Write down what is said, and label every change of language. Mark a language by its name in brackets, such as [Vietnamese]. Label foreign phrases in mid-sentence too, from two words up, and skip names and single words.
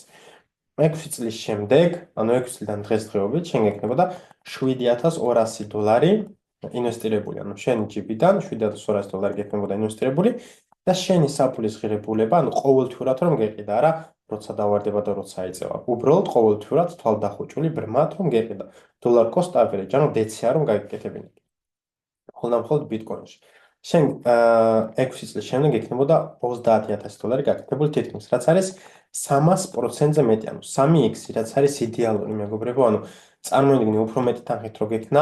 [Georgian] 6 წლის შემდეგ, ანუ 6 წლიდან დღესდღეობით, შენ გექნებოდა $7,200 ინვესტირებული, ანუ შენი ჯიბიდან $7,200 გექნებოდა ინვესტირებული და შენი საფულის ღირებულება, ანუ ყოველთვიურად რომ გეყიდა, არა, როცა დავარდება და როცა იწევა. უბრალოდ ყოველთვიურად თვალდახუჭული ბრმად რომ გეყიდა. [English] dollar cost average, [Georgian] ანუ დეცია რომ გაიგეკეთებინა. მხოლოდ ბიტკოინში. შენ 6 წლის შემდეგ გექნებოდა $30,000 გაკეთებული თითქმის, რაც არის 300%-ზე მეტი, ანუ 3x, რაც არის იდეალური, მეგობრებო, ანუ წარმოიდგინე უფრო მეტი თანხით რო გექნა,